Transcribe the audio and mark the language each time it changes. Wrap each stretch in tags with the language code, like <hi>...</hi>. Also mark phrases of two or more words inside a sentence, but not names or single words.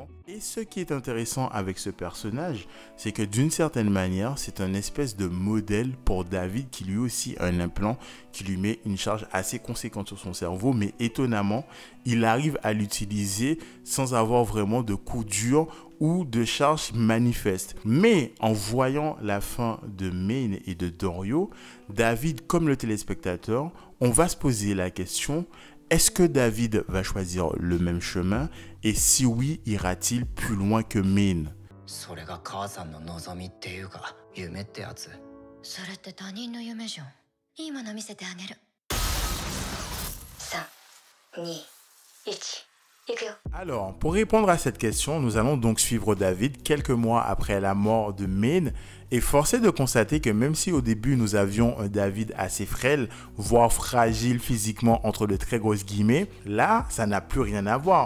<fr>Et ce qui est intéressant avec ce personnage, c'est que d'une certaine manière, c'est un espèce de modèle pour David qui lui aussi a un implant qui lui met une charge assez conséquente sur son cerveau, mais étonnamment, il arrive à l'utiliser sans avoir vraiment de coup dur ou de charge manifeste. Mais en voyant la fin de Main et de Dorio, David comme le téléspectateur, on va se poser la question: est-ce que David va choisir le même chemin et si oui, ira-t-il plus loin que Main?</fr> <ja>それが母さんの望みっていうか夢ってやつ。それって他人の夢じゃん。いいもの見せてあげる。3、2、1。</ja> <fr>Alors, pour répondre à cette question, nous allons donc suivre David quelques mois après la mort de Main et force est de constater que même si au début nous avions un David assez frêle, voire fragile physiquement entre de très grosses guillemets, là, ça n'a plus rien à voir.</fr>